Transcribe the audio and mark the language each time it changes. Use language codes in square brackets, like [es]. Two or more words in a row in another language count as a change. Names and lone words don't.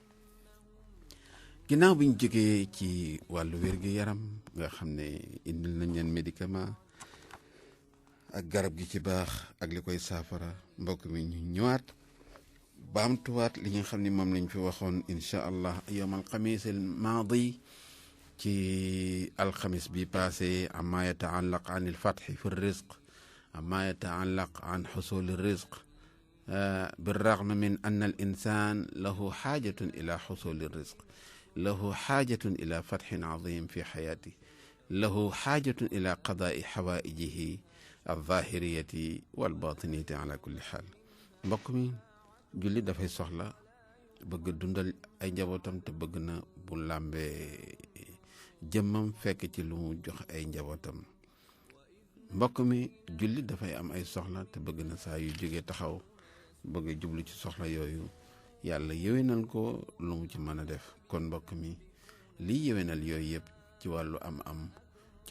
[wo] ginnaaw bi ñu jógee ci wàllu wér-gi-yaram nga xam ne indil nañ leen médicament ak garab gi ci baax ak li koy saafara mbokk mi ñu ñëwaat baamtuwaat li nga xam ne moom lañ fi waxoon [ar] إن شاء الله يوم الخميس الماضي [wo] ci alxamis bi passé [ar] أما يتعلق عن الفتح في الرزق أما يتعلق عن حصول الرزق بالرغم من أن الإنسان له حاجة إلى حصول الرزق له حاجة إلى فتح عظيم في حياته له حاجة إلى قضاء حوائجه الظاهرية والباطنية على كل حال [wo] mbokk mi julli dafay soxla bëgg dundal ay njabootam te bëgg na bu làmbee jëmmam fekk ci lu mu jox ay njabootam mbokk mi julli dafay am ay soxla te bëgg na saa yu jógee taxaw bëgg jublu ci soxla yooyu yàlla yéwénal ko lu mu ci mën a def kon mbokk mi lii yéwénal yooyu yëpp ci wàllu am-am ci